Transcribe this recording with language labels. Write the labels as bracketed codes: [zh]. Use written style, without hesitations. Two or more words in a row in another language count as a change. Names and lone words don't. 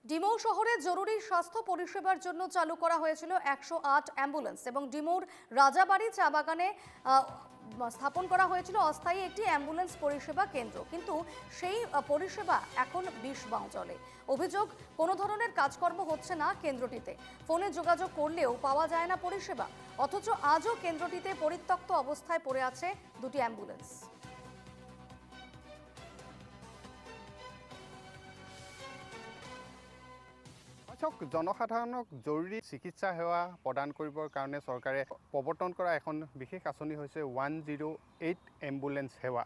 [bn] ডিমৌ শহরে জরুরি স্বাস্থ্য পরিষেবার জন্য চালু করা হয়েছিল 108 অ্যাম্বুলেন্স এবং ডিমৌর রাজাবাড়ি চা বাগানে স্থাপন করা হয়েছিল অস্থায়ী একটি অ্যাম্বুলেন্স পরিষেবা কেন্দ্র, কিন্তু সেই পরিষেবা এখন বিষ বাঁও চলে। অভিযোগ, কোনো ধরনের কাজকর্ম হচ্ছে না কেন্দ্রটিতে। ফোনে যোগাযোগ করলেও পাওয়া যায় না পরিষেবা, অথচ আজও কেন্দ্রটিতে পরিত্যক্ত অবস্থায় পড়ে আছে দুটি অ্যাম্বুলেন্স। [as] জনসাধাৰণক জৰুৰী চিকিৎসা সেৱা প্ৰদান কৰিবৰ কাৰণে চৰকাৰে প্ৰৱৰ্তন কৰা এখন বিশেষ আঁচনি হৈছে 108 এম্বুলেন্স সেৱা।